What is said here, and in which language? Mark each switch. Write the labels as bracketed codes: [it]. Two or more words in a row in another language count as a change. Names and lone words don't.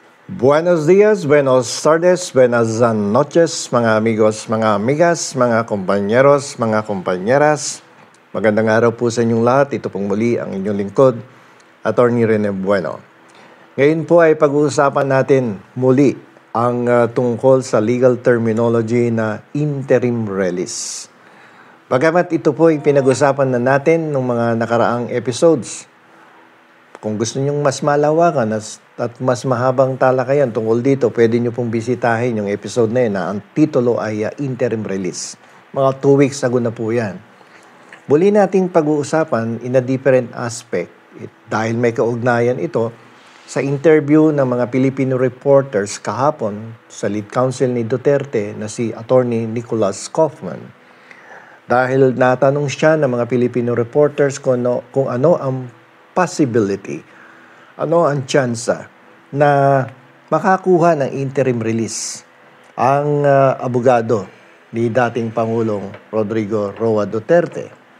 [es] Buenos días, buenos tardes, buenas noches, mga amigos, mga amigas, mga kompanyeros, mga kompanyeras. [tl] Magandang araw po sa inyong lahat. Ito pong muli ang inyong lingkod, Attorney Rene Bueno. Ngayon po ay pag-uusapan natin muli ang tungkol sa [en] legal terminology [tl] na [en] interim release. [tl] Bagamat ito po ay pinag-usapan na natin ng mga nakaraang episodes, kung gusto nyong mas malawakan at mas mahabang talakayan tungkol dito, pwede nyo pong bisitahin yung episode na yun na ang titulo ay [en] interim release. [tl] Mga [en] 2 weeks ago [tl] na po yan. Muli nating pag-uusapan [en] in a different aspect [tl] dahil may kaugnayan ito sa interview ng mga [en] Filipino reporters [tl] kahapon sa [en] lead counsel [tl] ni Duterte na si Attorney Nicholas Kaufman. Dahil natanong siya ng mga [en] Filipino reporters [tl] kung ano ang possibility, ano ang tsansa na makakuha ng [en] interim release [tl] ang abogado ni dating Pangulong Rodrigo Roa Duterte.